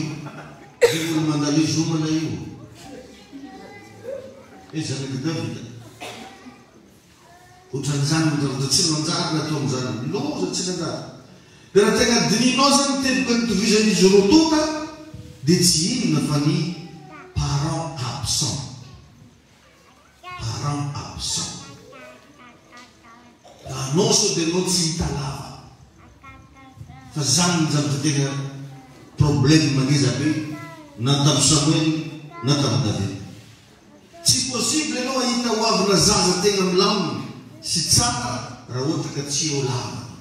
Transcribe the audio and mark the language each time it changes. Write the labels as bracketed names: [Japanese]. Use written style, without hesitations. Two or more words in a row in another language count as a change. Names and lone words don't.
[Malagasy] Jiro mandalo izomana io. Zanaky Davida. Ohatran'izany manjara tsy manjary natao amin'izany. Loza tsy nanjary. Dia raha tegna dininao zany teboka nitovizan'izy roa tota dia tsy inona fa ny [English] parent absent. Parent absent. [Malagasy] Anao sao dia anao tsy hita lava. Fa zany ny zavatra tegna problème maniza be na tamin'ny Samuel na tamin'ny David. Tsy possible anao ahita hoavina zaza tegna milamina sy tsara raha ohatra ka tsy eo lava.